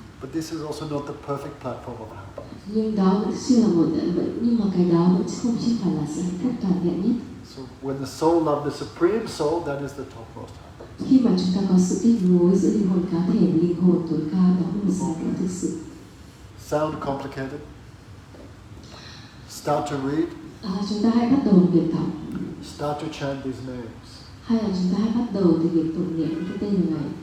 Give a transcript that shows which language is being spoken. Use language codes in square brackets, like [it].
[en] But this is also not the perfect platform of happiness. [vi] Nhưng đó vẫn chưa là nhưng mà cái đó vẫn không phải là sự hạnh phúc toàn vẹn nhất. [en] So when the soul loves the supreme soul, that is the topmost happiness. [vi] Khi mà chúng ta có sự kết nối giữa linh hồn cá thể và linh hồn tối cao, đó là một sự hạnh phúc thực sự. [en] Sound complicated? Start to read. [vi] Chúng ta hãy bắt đầu việc đọc. [en] Start to chant these names. [vi] Hay là chúng ta hãy bắt đầu từ việc tụng niệm cái tên này.